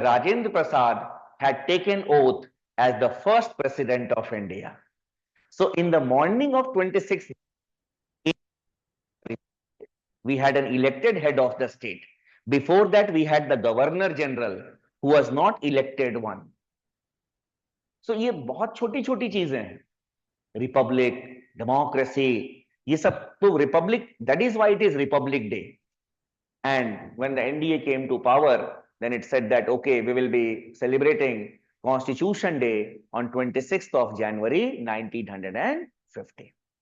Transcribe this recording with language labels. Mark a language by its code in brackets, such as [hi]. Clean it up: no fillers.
[en] Rajendra Prasad had taken oath as the first president of India. So in the morning of 26th, we had an elected head of the state. Before that, we had the governor general who was not elected one. [hi] So ये बहुत छोटी छोटी चीजें हैं. [en] Republic, democracy, [hi] ये सब तो [en] republic, that is why it is Republic Day. And when the NDA came to power, then it said that, okay, we will be celebrating Constitution Day on 26th of January 1950.